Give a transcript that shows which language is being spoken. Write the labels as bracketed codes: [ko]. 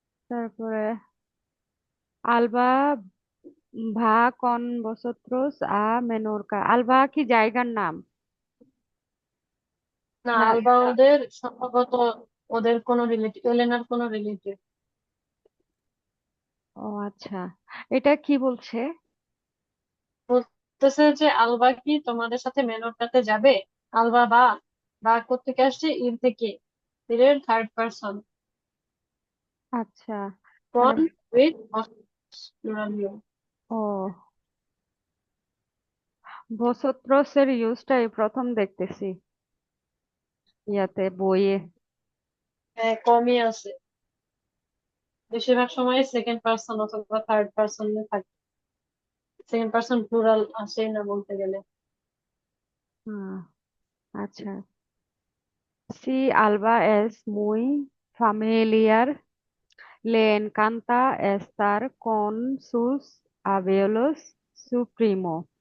[es] তারপরে আলবা ভা con vosotros a Menorca। [bn] Alva কি জায়গার নাম? না, না। আলবা ওদের সম্ভবত ওদের কোনো রিলেটিভ, এলেনার কোনো রিলেটিভ। ও আচ্ছা, এটা কি বলছে? বলতেছে যে আলবা কি তোমাদের সাথে মেনরটাতে যাবে? আলবা বা বা কোত্থেকে আসছে? ইর থেকে, এর থার্ড পারসন, আচ্ছা, মানে কোন উইথ প্লুরাল ইউ। ও ভোসোত্রস এর ইউজটা এই প্রথম দেখতেছি ইয়াতে, বইয়ে। হ্যাঁ, কমই আছে। বেশিরভাগ সময় সেকেন্ড পারসন অথবা থার্ড পারসন থাকে। সেকেন্ড পারসন প্লুরাল আসেই না বলতে গেলে। হুম, আচ্ছা। [es] Si Alba es muy familiar, le encanta estar con sus abuelos, su primo।